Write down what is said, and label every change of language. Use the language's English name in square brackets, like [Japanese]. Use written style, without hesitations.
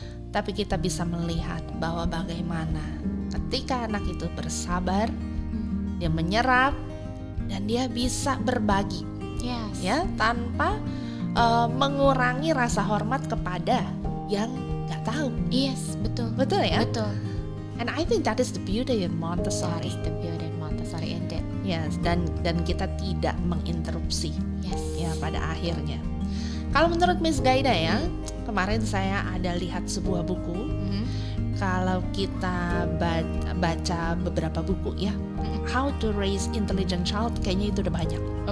[Indonesian] Tapi kita bisa melihat bahwa bagaimana ketika anak itu bersabar, dia menyerap dan dia bisa berbagi, ya, tanpa mengurangi rasa hormat kepada yang nggak tahu. Betul ya. [English] And I think that is the beauty in Montessori. Indeed. Yes, [Indonesian] dan kita tidak menginterupsi. Ya, pada akhirnya. Kalau menurut Miss Gaida ya, kemarin saya ada lihat sebuah buku. Kalau kita baca beberapa buku ya, How to Raise Intelligent Child, kayaknya itu udah banyak.